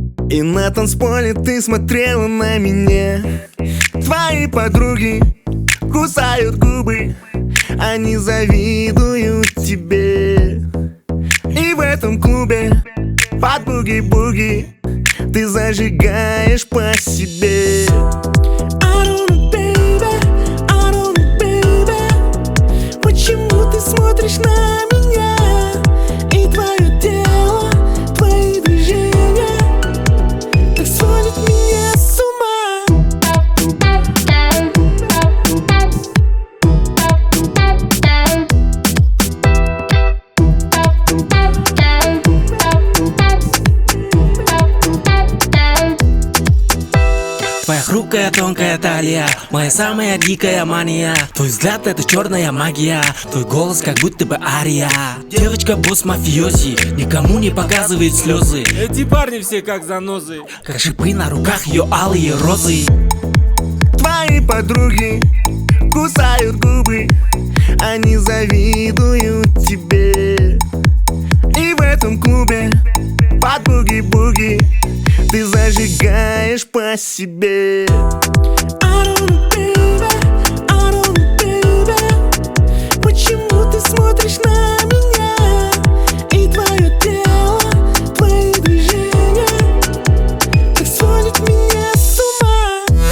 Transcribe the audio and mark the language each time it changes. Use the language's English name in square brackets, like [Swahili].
[Russian] И на танцполе ты смотрела на меня. Твои подруги кусают губы, они завидуют тебе. И в этом клубе под буги-буги ты зажигаешь по себе. [English] I don't know, baby, I don't know, baby. [Russian] Почему ты смотришь на меня? И твое тело, твои движения так сводят меня с ума. Твоя хрупкая тонкая талия, моя самая дикая мания. Твой взгляд это черная магия, твой голос как будто бы ария. Девочка босс мафиози, никому не показывает слезы. Эти парни все как занозы, как шипы на руках ее алые розы. Твои подруги кусают губы, они завидуют тебе. И в этом клубе под буги-буги ты зажигаешь по себе. [English] I don't know, baby, I don't know, baby. [Russian] Почему ты смотришь на меня? И твое тело, твои движения так сводят меня с ума.